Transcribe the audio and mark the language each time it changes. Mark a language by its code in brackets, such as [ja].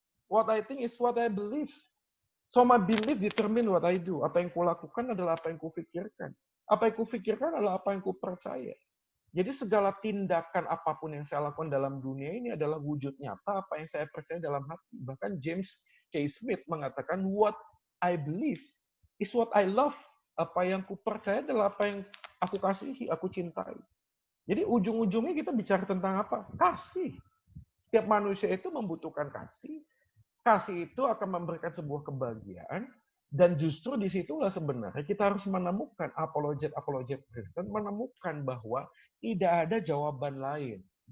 [en] What I think is what I believe. So my belief determine what I do. [id] Apa yang kulakukan adalah apa yang kupikirkan. Apa yang kupikirkan adalah apa yang kupercaya. Jadi segala tindakan apapun yang saya lakukan dalam dunia ini adalah wujud nyata apa yang saya percaya dalam hati. Bahkan James K. [en] Smith [id] mengatakan, [en] what I believe is what I love. [id] Apa yang kupercaya adalah apa yang aku kasihi, aku cintai. Jadi ujung-ujungnya kita bicara tentang apa? Kasih. Setiap manusia itu membutuhkan kasih. Kasih itu akan memberikan sebuah kebahagiaan. Dan justru disitulah sebenarnya kita harus menemukan apologet Kristen menemukan bahwa tidak ada jawaban lain.